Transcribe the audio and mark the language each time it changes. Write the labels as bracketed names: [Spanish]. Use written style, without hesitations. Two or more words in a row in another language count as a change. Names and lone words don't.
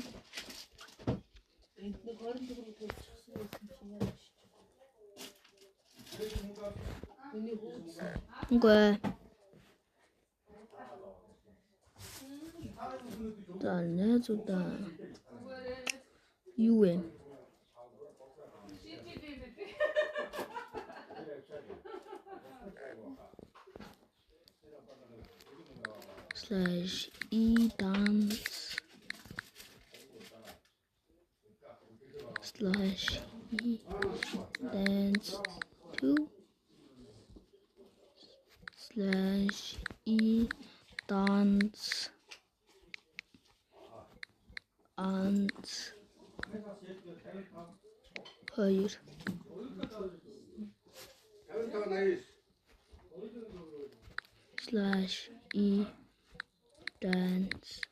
[Mongolian] Энд нэг 20 төгрөг төлчихсөн юм шиг яа. Миний хөөсөн. Үгүй. За найзуудаа. Юу юм? [English] /e dance /e dance 2 /e dance and хоёр /e dance